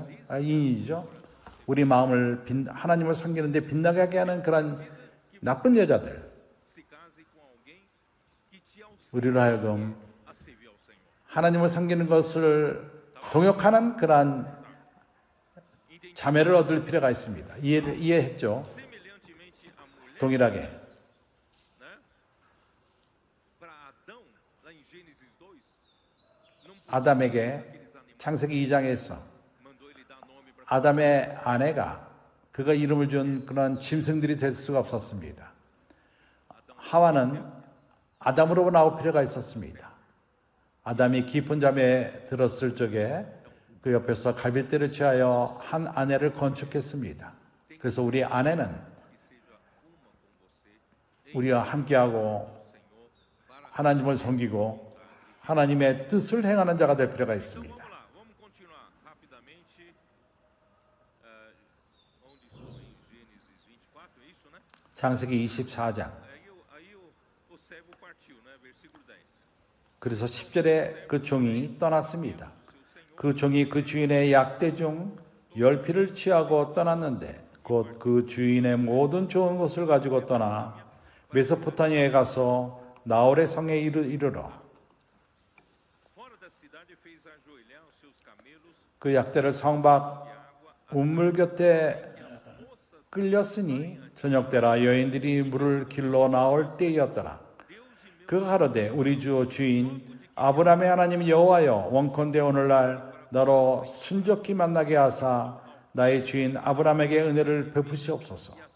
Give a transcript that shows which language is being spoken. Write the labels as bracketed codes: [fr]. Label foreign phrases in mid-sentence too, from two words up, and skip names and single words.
[ko] 인이죠. 우리 마음을 하나님을 섬기는데 빗나가게 하는 그런 나쁜 여자들 [pt] se case com alguém que te auxilie [ko] 우리로 하여금 [pt] a servir ao Senhor? [ko] 하나님을 섬기는 것을 동역하는 그러한 자매를 얻을 필요가 있습니다. 이해했죠? [pt] Semelhantemente à mulher, [ko] 동일하게. [pt] né? Para Adão, lá em Gênesis 2, não [ko] 아담에게 [pt] aqueles animais, [ko] 창세기 2장에서 [pt] mandou ele dar nome para [ko] 아담의 아내가 그가 이름을 준 그런 짐승들이 될 수가 없었습니다. 하와는 아담으로 나올 필요가 있었습니다. 아담이 깊은 잠에 들었을 적에 그 옆에서 갈빗대를 취하여 한 아내를 건축했습니다. 그래서 우리 아내는 [pt] que seja uma com você [ko] 우리와 함께하고 [pt] Senhor para [ko] 하나님을 섬기고 하나님의 뜻을 행하는 자가 될 필요가 [pt] Então [ko] 있습니다. [pt] vamos lá, vamos continuar rapidamente. Onde estou em Gênesis 24, é isso, né? [ko] 창세기 24장. [pt] Aí o servo partiu, né? Versículo 10. [ko] 그래서 10절에 그 종이 떠났습니다. 그 종이 그 주인의 약대 중 10피를 취하고 떠났는데 곧 그 주인의 모든 좋은 것을 가지고 떠나 메소포타미아에 가서 나홀의 성에 이르러 [pt] Fora da cidade fez ajoelhar os seus camelos [ko] 그 약대를 성 밖 [pt] de água [ko] 우물 곁에 끌렸으니 저녁때라 여인들이 물을 길러 나올 때였더라. 그가 가로되 우리 주 주인 아브라함의 하나님 여호와여 원컨대 오늘날 나로 순적히 만나게 하사 나의 주인 아브라함에게 은혜를 베푸시옵소서.